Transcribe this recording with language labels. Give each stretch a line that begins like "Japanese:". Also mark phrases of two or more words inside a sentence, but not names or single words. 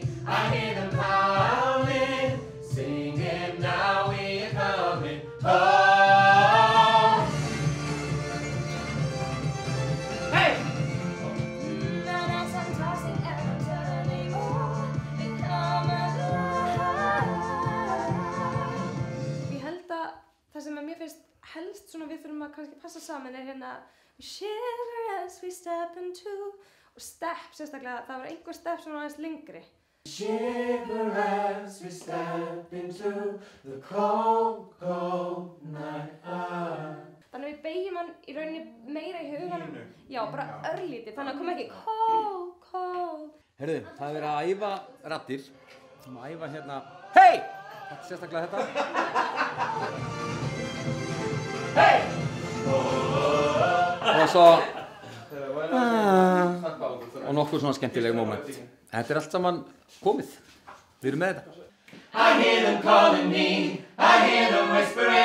English: I hear them howling, singing, now we are coming home. Hey! And as I'm tossing and I'm turning, oh, they come alive.
Icelandic: Ég held að það sem mér finnst helst svona við þurfum að kannski passa saman hérna
English: We shiver as we step into
Icelandic: og step sérstaklega, það var einhver step sem var aðeins lengri.
English: Shiver as we step into the cold, cold night.
Icelandic: Þannig við beigjum hann í rauninni meira í huganum. Já, bara örlítið, þannig að koma ekki
English: cold, cold.
Icelandic: Heyrðu, það verið að æfa raddir. Við erum að æfa hérna. Hey! Þetta er sérstaklega þetta. Hey! Og svo og nokkuð svona skemmtileg moment. Þetta er allt saman komið. Við erum með þetta.
English: I hear them calling me. I hear them whispering.